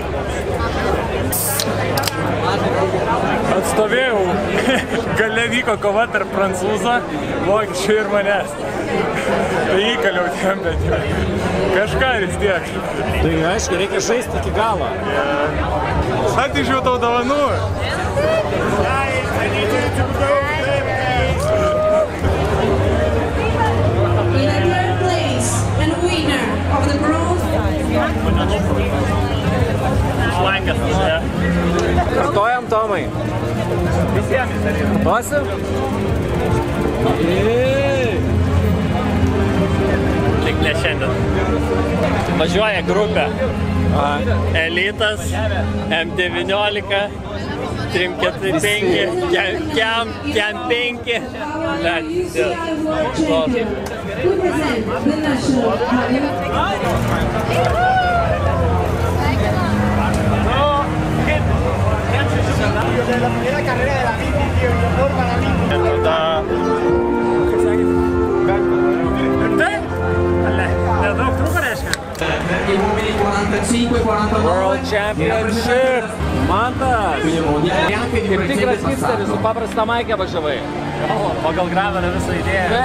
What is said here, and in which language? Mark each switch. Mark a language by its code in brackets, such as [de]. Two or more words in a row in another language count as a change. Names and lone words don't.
[lt] Atstovėjau, gale vyko kova tarp prancūzo, vokiečių ir manęs. Tai įkaliau tiem, bet kažką vis tiek. Tai aišku, reikia žaisti iki galo. Atnešiau tau dovanų. [en] In a third place and winner of the bronze [lt] Lankas. Kartojam, Tomai. Visiems. Kartuosim? Tik ne šiandien. Važiuoja grupė. Elitas, M19, 345, Kem 5. [es] La primera carrera de la bici, tío, y mejor para mí. [lt] Nedaug trūko, reiškia? [en] World Championship. [lt] Mantas. Kaip tikras hipsteris, su paprasta maikė važiavai. Pagal gravelę visą idėją.